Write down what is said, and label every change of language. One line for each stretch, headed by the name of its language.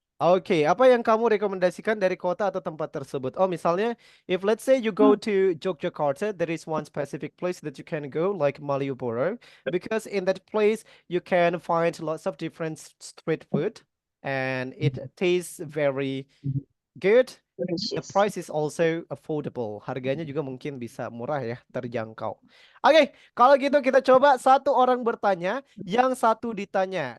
Indonesian: Oke, apa yang kamu rekomendasikan dari kota atau tempat tersebut? Oh, misalnya,
English: if let's say you go to Yogyakarta, there is one specific place that you can go, like Malioboro, because in that place you can find lots of different street food, and it tastes very good. The price is also affordable.
Indonesian: Harganya juga mungkin bisa murah ya, terjangkau. Oke, kalau gitu kita coba satu orang bertanya, yang satu ditanya.